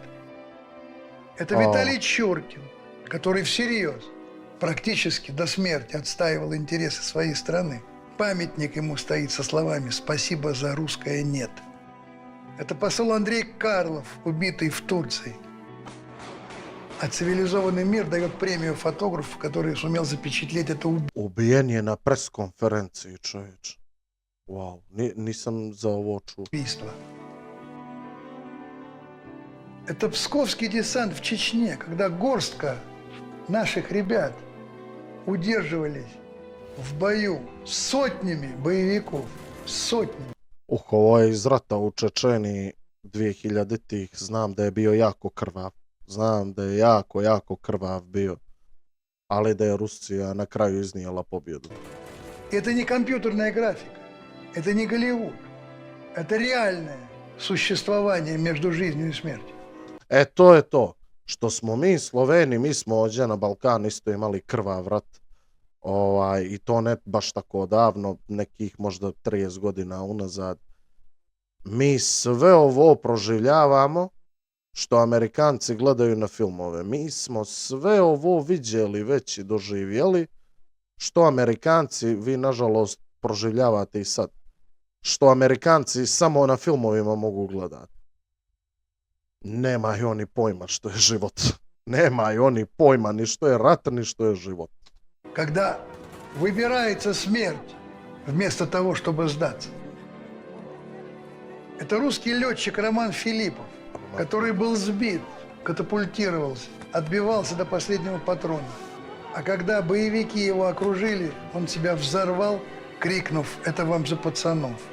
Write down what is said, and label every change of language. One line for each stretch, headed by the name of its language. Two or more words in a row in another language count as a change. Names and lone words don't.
Russian: Это Виталий Чуркин, который всерьез, практически до смерти отстаивал интересы своей страны. Памятник ему стоит со словами «Спасибо за русское нет». Это посол Андрей Карлов, убитый в Турции. А цивилизованный мир дает премию фотографу, который сумел запечатлеть это убийство.
Serbian: Ubijen je na preskonferenciji, čovječ. Wow, nisam za ovo čuo.
Russian: Это псковский десант в Чечне, когда горстка наших ребят удерживались в бою сотнями боевиков, сотнями.
Serbian: Ovo je iz rata u Čečeniji 2000-ih, znam da je bio jako krvav. Znam da je jako krvav bio, ali da je Rusija na kraju iznijela pobjedu.
Russian: Это не компьютерная графика, это не Голливуд, это реальное существование между жизнью и смертью.
Serbian: To je to. Što smo mi Sloveni, mi smo ovdje na Balkanu isto imali krvav rat. I to ne baš tako davno, nekih možda 30 godina unazad. Mi sve ovo proživljavamo što Amerikanci gledaju na filmove. Mi smo sve ovo vidjeli već i doživjeli što Amerikanci, vi nažalost proživljavate i sad. Što Amerikanci samo na filmovima mogu gledati. Nemaju oni pojma što je život. Nemaju oni pojma ni što je rat, ni što je život.
Russian: Когда выбирается смерть вместо того, чтобы сдаться. Это русский летчик Роман Филиппов, который был сбит, катапультировался, отбивался до последнего патрона. А когда боевики его окружили, он себя взорвал, крикнув «Это вам за пацанов».